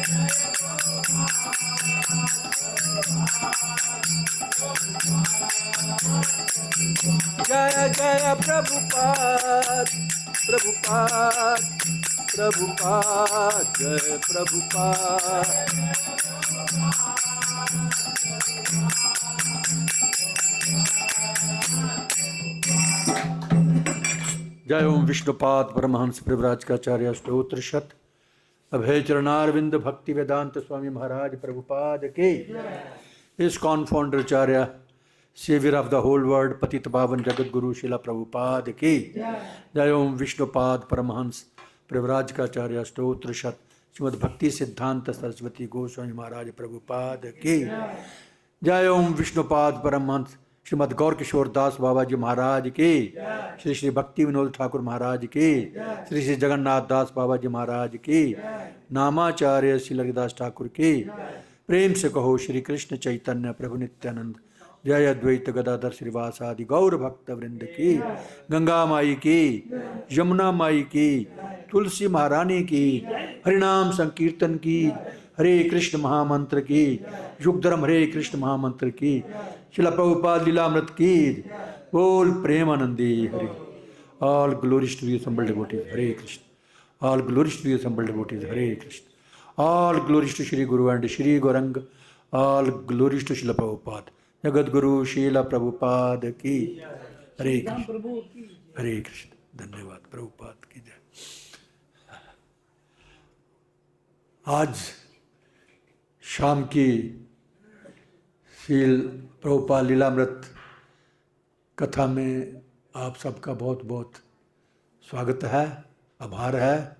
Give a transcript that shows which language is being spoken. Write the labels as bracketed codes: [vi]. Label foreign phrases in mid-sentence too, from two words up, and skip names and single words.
[sa] Jaya Jaya Prabhupada, Prabhupada, Prabhupada, Jaya Prabhupada. जय ओम विष्णुपाद परमहंस परिव्राजकाचार्य स्तोत्र शत अभय चरणारविंद भक्ति वेदांत स्वामी महाराज प्रभुपाद के इस्कॉन फाउंडर आचार्य [en] saviour of the whole world [sa] पतित पावन जगत गुरु शिला प्रभुपाद की जय ओम विष्णुपाद परमहंस परिव्राजकाचार्य स्तोत्र शत श्रीमद् भक्ति सिद्धांत सरस्वती गोस्वामी महाराज प्रभुपाद की जय ओम विष्णुपाद परमहंस श्रीमद् गौर किशोर दास बाबा जी महाराज की श्री श्री भक्ति विनोद ठाकुर महाराज की श्री श्री जगन्नाथ दास बाबा जी महाराज की नामाचार्य श्री ललिदास ठाकुर की [hi] प्रेम से कहो [sa] श्री कृष्ण चैतन्य प्रभु नित्यानंद जय अद्वैत गदाधर श्रीवासादि गौर भक्त वृंद की गंगा माई की यमुना माई की तुलसी महारानी की हरिनाम संकीर्तन की हरे कृष्ण महामंत्र की युग धर्म हरे कृष्ण महामंत्र की शिला प्रभुपाद लीलामृत की बोल प्रेमानंदी हरे [en] All glories to the assembled devotees [sa] हरे कृष्ण [en] All glories to the assembled devotees [sa] हरे कृष्ण [en] All glories to [sa] श्री गुरु एंड श्री गौरंग [en] All glories to [sa] शिला प्रभुपाद जगत गुरु शीला प्रभुपाद की हरे कृष्ण हरे कृष्ण धन्यवाद प्रभुपाद की जय। [hi] आज शाम की शील प्रभुपाद लीलामृत कथा में आप सबका बहुत बहुत स्वागत है, आभार है।